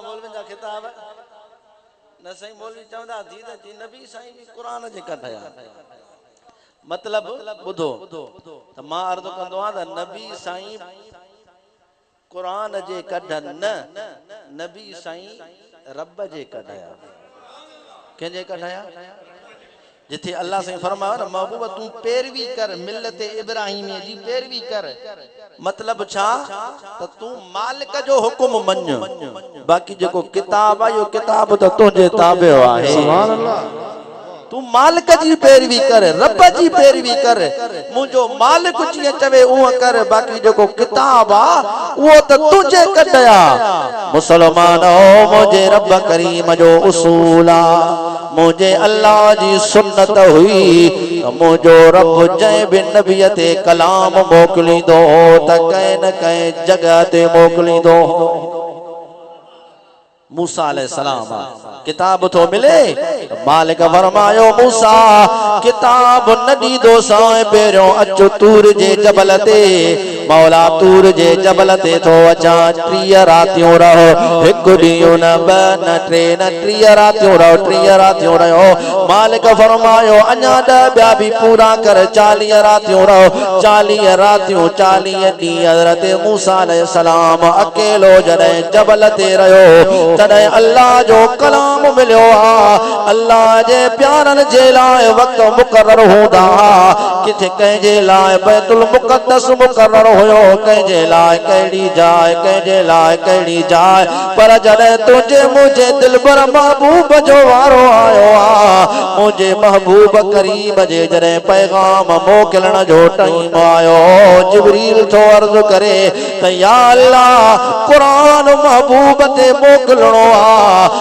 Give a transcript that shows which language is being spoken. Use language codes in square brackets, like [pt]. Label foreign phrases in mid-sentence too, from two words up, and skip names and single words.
[sd] मौलवियुनि जा खिताब न साईं मौलवी चवंदा थी त जी नबी साईं बि क़ुरान जे कढिया मतलब ॿुधो त मां अर्ज़ कंदो आहियां त नबी साईं क़ुरान जे कढनि न नबी साईं रब जे कढिया कंहिंजे कढिया जिथे अल्लाह से फरमायो न महबूब तू पैरवी कर मिल्लत इब्राहिम जी पैरवी कर मतलब छा त तू मालिक जो हुकुम मञ बाकी जेको किताब आहे यो किताब त तुंहिंजे ताबे आहे [ar] سبحان الله [sd] तू मालिक जी पैरवी कर रब जी पैरवी कर मुंहिंजो मालिक जीअं चवे उहो कर बाकी जेको किताब आ उहो त तुंहिंजे कढिया मुसलमानो मुंहिंजे रब करीम जो उसूल आ मुझे अल्लाह जी सुन्नत हुई मुझो रब जै बिन नबी ते कलाम मोकली दो त कहीं न कहीं जगह ते मोकली दो मूसा अलैहिस्सलाम किताब तो मिले मालिक फरमायो मूसा किताब न दीदो साए पेरो अचो तूर जे जबल ते मौला तूर जे जबल ते तो अचा 3 रातियों रहो एक ॾींहुं न ब न 3 न 3 रातियों रहो 3 रातियों रहो मालिक फरमायो अञा 10 ॿिया भी पूरा कर 40 रातियों रहो 40 रातियों 40 ॾींहं हज़रत मूसा अलैहिस्सलाम अकेलो जॾहिं जबल ते रहो तॾहिं अल्लाह जो कलाम मिलियो आ अल्लाह जे प्यारनि जे लाइ वक्त मुक़रर हूंदा जिथे कंहिंजे लाइ बैतुल मुक़द्दस मुक़र्रर हुयो, कंहिंजे लाइ कहिड़ी जाइ, कंहिंजे लाइ कहिड़ी जाइ, पर जॾहिं तुंहिंजे मुंहिंजे दिलबर महबूब जो वारो आयो आहे, मुंहिंजे महबूब करीम जे जॾहिं पैगाम मोकिलण जो टाइम आयो, जिब्रील थो अर्ज़ करे त या अल्लाह क़ुरान महबूब ते मोकिलणो आहे।